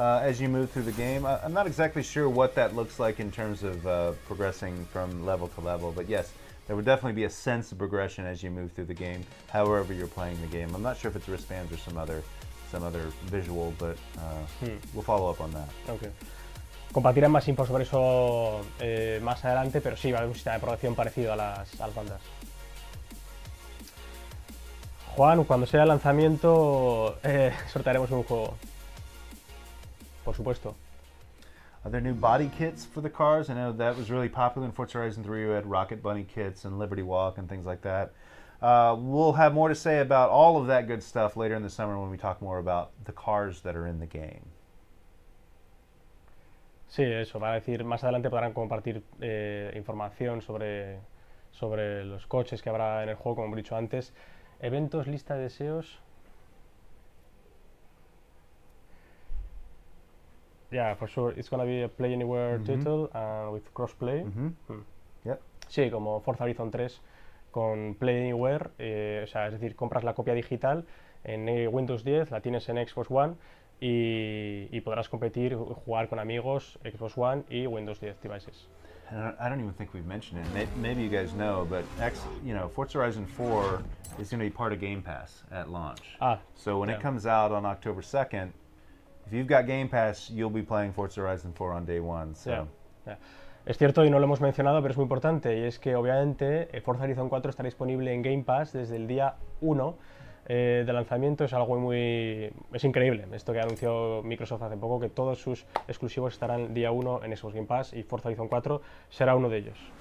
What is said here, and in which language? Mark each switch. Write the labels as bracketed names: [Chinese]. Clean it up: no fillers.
[English] As you move through the game, I'm not exactly sure what that looks like in terms of progressing from level to level, but yes, there would definitely be a sense of progression as you move through the game, however you're playing the game. I'm not sure if it's wristbands or some other visual, but we'll follow up on that. Okay. [Spanish] Compartirán más info sobre eso más adelante, pero sí, va a haber un sistema de progresión parecido a las bandas. Juan, cuando sea el lanzamiento, sortearemos un juego. Por supuesto. [English] Are there new body kits for the cars? I know that was really popular in Forza Horizon 3. You had Rocket Bunny kits and Liberty Walk and things like that. We'll have more to say about all of that good stuff later in the summer when we talk more about the cars that are in the game. [Spanish] Sí, eso, va a decir, más adelante podrán compartir información sobre los coches que habrá en el juego, como hemos dicho antes. Eventos, lista de deseos. [English] Yeah, for sure, it's gonna be a play anywhere title with crossplay. Yep. [Spanish] Sí, como Forza Horizon 3 con Play Anywhere, o sea, es decir, compras la copia digital en Windows 10, la tienes en Xbox One y podrás competir, jugar con amigos, Xbox One y Windows 10 devices. [English] I don't even think we've mentioned it. Maybe you guys know, but Forza Horizon 4 is going to be part of Game Pass at launch. So when it comes out on October 2nd, if you've got Game Pass, you'll be playing Forza Horizon 4 on day one. So. Yeah. [Spanish] Es cierto y no lo hemos mencionado, pero es muy importante, y es que obviamente Forza Horizon 4 estará disponible en Game Pass desde el día 1 de lanzamiento. Es algo es increíble esto que anunció Microsoft hace poco, que todos sus exclusivos estarán día 1 en Xbox Game Pass y Forza Horizon 4 será uno de ellos.